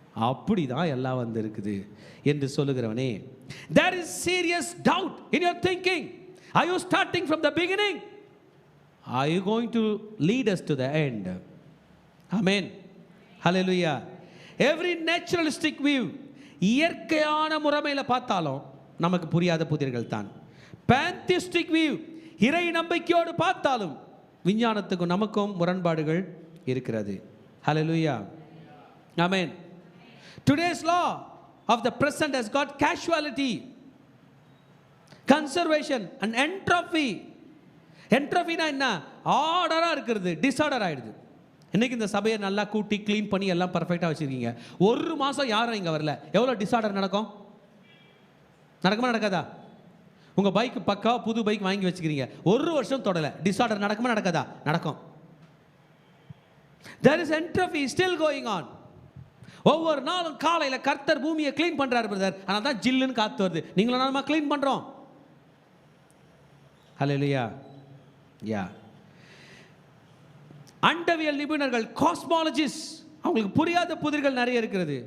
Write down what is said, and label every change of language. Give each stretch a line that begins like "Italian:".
Tamil: அப்படி தான் எல்லாம் வந்து இருக்குது என்று சொல்லுகிறவனே,
English: there is serious doubt in your thinking. Are you starting from the beginning? Are you going to lead us to the end? Amen. Hallelujah. Every naturalistic view,
Tamil: இயற்கையான முறைமையில் பார்த்தாலும் நமக்கு புரியாத புதிர்கள் தான்.
English: pantheistic view,
Tamil: இறை நம்பிக்கையோடு பார்த்தாலும் விஞ்ஞானத்துக்கும் நமக்கும் முரண்பாடுகள் இருக்கிறது.
English: Hallelujah. Amen. Today's law of the present has got casuality, conservation and entropy.
Tamil: என்ட்ரோபினா என்ன? ஆர்டராக இருக்கிறது டிஸார்டர் ஆகிடுது. இன்றைக்கி இந்த சபையை நல்லா கூட்டி க்ளீன் பண்ணி எல்லாம் பர்ஃபெக்டாக வச்சுருக்கீங்க, ஒரு மாதம் யாரும் இங்கே வரல, எவ்வளோ டிஸார்டர் நடக்கும்? நடக்குமா நடக்காதா? உங்கள் பைக்கு பக்கா புது பைக் வாங்கி வச்சுக்கிறீங்க, ஒரு வருஷம் தொடலை, டிஸார்டர் நடக்குமா நடக்காதா? நடக்கும்.
English: There is entropy still going on.
Tamil: ஒவ்வொரு நாளும் காலையில் கர்த்தர் பூமியை க்ளீன் பண்ணுறாரு பிரதர், ஆனால் தான் ஜில்லுன்னு காற்று வருது, நீங்களும் நானுமா க்ளீன் பண்ணுறோம். ஹல்லேலூயா. யா. அண்டவியல் நிபுணர்கள், காஸ்மாலஜிஸ்ட், அவங்களுக்கு புரியாத புதிர்கள் நிறைய இருக்கிறது.